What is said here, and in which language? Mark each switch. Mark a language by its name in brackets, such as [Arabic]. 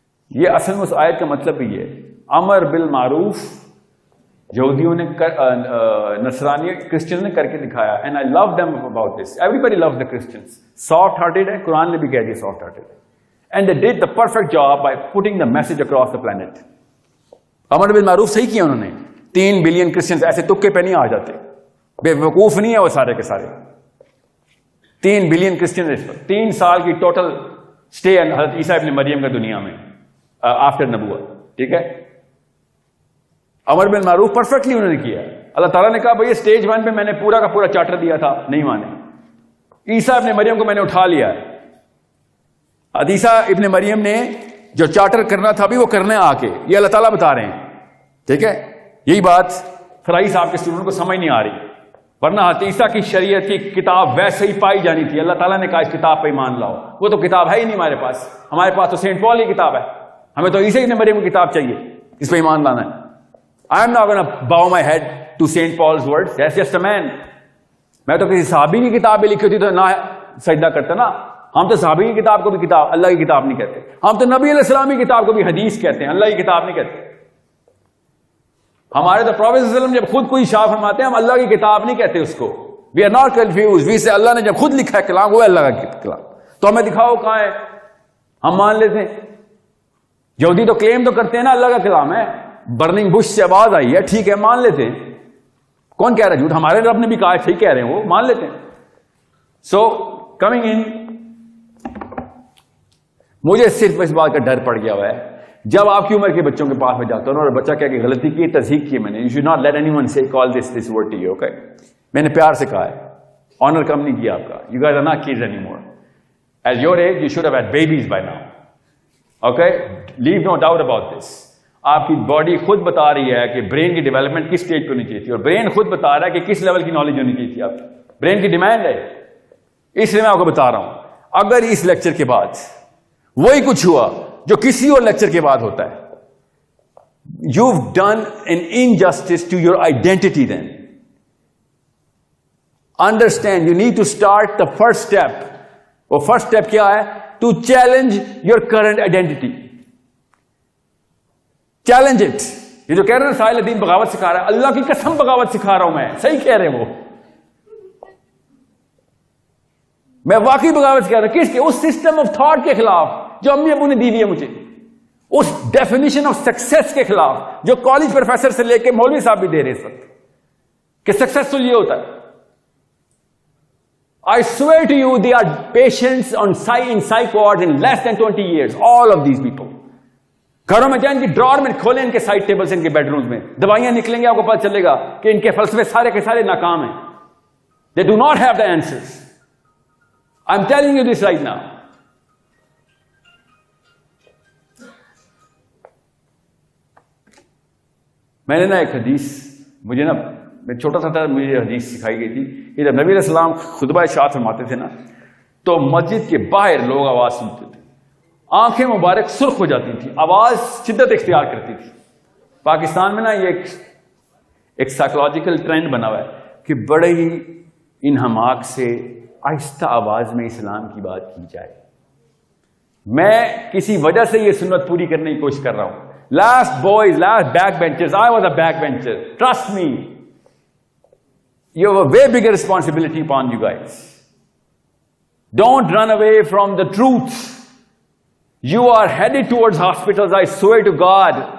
[Urdu] یہ اصل میں اس آیت کا مطلب بھی ہے. امر بالمعروف یہودیوں نے نصرانی کرسچن نے کر کے دکھایا, [English] And I love them about this. Everybody love the Christians. Soft hearted ہے, [Urdu] قرآن نے بھی کہہ دیا [English] Soft hearted ہے. And they did the perfect job by putting the message across the planet. [Urdu] امر بالمعروف صحیح کیا انہوں نے. 3 بلین کرسچنس ایسے تکے پہ نہیں آ جاتے, بے وقوف نہیں ہے وہ سارے کے سارے. 3 بلین کرسچن 3 سال کی ٹوٹل اسٹے حضرت عیسیٰ ابن مریم کا دنیا میں آفٹر نبوت, ٹھیک ہے. امر بالمعروف پرفیکٹلی انہوں نے کیا. اللہ تعالیٰ نے کہا بھائی اسٹیج 1 پہ میں نے پورا کا پورا چارٹر دیا تھا, نہیں مانے. عیسیٰ ابن مریم کو میں نے اٹھا لیا. عیسیٰ ابن مریم نے جو چارٹر کرنا تھا بھی وہ کرنے آ کے, یہ اللہ تعالیٰ بتا رہے ہیں, ٹھیک ہے. یہی بات فرائی صاحب کے اسٹوڈنٹ کو سمجھ نہیں آ رہی, ورنہ عیسیٰ کی شریعت کی کتاب ویسے ہی پائی جانی تھی. اللہ تعالیٰ نے کہا اس کتاب پہ ایمان لاؤ. وہ تو کتاب ہے ہی نہیں ہمارے پاس. ہمارے پاس تو سینٹ پال کی کتاب ہے, ہمیں تو عیسیٰ ابن مریم کی کتاب چاہیے, اس پہ ایمان لانا ہے. [English] I am not going to bow my head to Saint Paul's words. That's just a man. [Urdu] میں تو کسی صحابی کی کتاب لکھی ہوتی تو نہ سجدہ کرتا نا. ہم تو صحابی کی کتاب کو بھی کتاب, اللہ کی کتاب نہیں کہتے. ہم تو نبی علیہ السلام کی کتاب کو بھی حدیث کہتے ہیں, اللہ کی کتاب نہیں کہتے. ہمارے تو پروفیٹ صلی اللہ علیہ وسلم جب خود کوئی اشارہ فرماتے ہیں ہم اللہ کی کتاب نہیں کہتے اس کو. [English] We are not confused. We say [Urdu] اللہ نے جب خود لکھا ہے کلام وہ اللہ کا کلام, تو ہمیں دکھاؤ کہاں ہے, ہم مان لیتے ہیں. یہودی تو کلیم تو کرتے ہیں نا اللہ کا کلام ہے. برننگ بش سے آواز آئی ہے, ٹھیک ہے مان لیتے ہیں. کون کہہ رہا ہے جھوٹ؟ ہمارے رب نے بھی کہا ہے, ٹھیک کہہ رہے ہیں, وہ مان لیتے ہیں. [English] so coming in, [Urdu] مجھے صرف اس بات کا ڈر پڑ گیا ہوا ہے جب آپ کی عمر کے بچوں کے پاس میں جاتا ہوں اور بچہ کہہ کہ غلطی کی, تصحیح کی میں نے, [English] You should not let anyone سے call this word to you. [Urdu] Okay, میں نے پیار سے کہا ہے, آنر کم نہیں کیا آپ کا. [English] You guys are not kids anymore. At your age, you should have had babies by now. Okay? Leave no doubt about this. [Urdu] آپ کی باڈی خود بتا رہی ہے کہ برین کی ڈیولپمنٹ کس اسٹیج پہ ہونی چاہیے تھی, اور برین خود بتا رہا ہے کہ کس لیول کی نالج ہونی چاہیے تھی. آپ برین کی ڈیمانڈ ہے. اس لیے میں آپ کو بتا رہا ہوں, اگر اس لیکچر کے بعد وہی کچھ ہوا جو کسی اور لیکچر کے بعد ہوتا ہے, [English] you've done an injustice to your identity then. Understand, you need to start the first step. [Urdu] وہ فرسٹ اسٹیپ کیا ہے؟ [English] To challenge your current identity. Challenge it. [Urdu] یہ جو کہہ رہے ہیں ساحل الدین بغاوت سکھا رہا ہے, اللہ کی قسم بغاوت سکھا رہا ہوں میں. صحیح کہہ رہے ہیں وہ, میں واقعی بغاوت کہہ رہا ہوں. کس کے؟ اس [English] system of thought [Urdu] کے خلاف جو امی ابو نے دی ہے مجھے, اس [English] definition of success [Urdu] کے خلاف جو کالج پروفیسر سے لے کے مولوی صاحب بھی دے رہے اس وقت کہ سکسیسفل یہ ہوتا ہے. [English] I swear to you, they are patients in psych wards in less than 20 years. All of these people. [Urdu] گھروں میں جائیں, ان کی ڈرار میں کھولیں, ان کے سائڈ ٹیبلز, ان کے بیڈ رومز میں دوائیاں نکلیں گے, آپ کو پتہ چلے گا کہ ان کے فلسفے سارے کے سارے ناکام ہیں. [English] They do not have the answers. I'm telling you this right now. [Urdu] میں نے نا ایک حدیث, مجھے نا میں چھوٹا سا تھا, مجھے حدیث سکھائی گئی تھی کہ جب نبی علیہ السلام خطبہ ارشاد فرماتے تھے نا, تو مسجد کے باہر لوگ آواز سنتے تھے, آنکھیں مبارک سرخ ہو جاتی تھی, آواز شدت اختیار کرتی تھی. پاکستان میں نا یہ ایک سائیکولوجیکل ٹرینڈ بنا ہوا ہے کہ بڑے ہی انہماک سے آہستہ آواز میں اسلام کی بات کی جائے. میں کسی وجہ سے یہ سنت پوری کرنے کی کوشش کر رہا ہوں. [English] Last boys, last backbenchers, I was a backbencher. Trust me. You have a way bigger responsibility upon you guys. Don't run away from the truth. You are headed towards hospitals, I swear to God.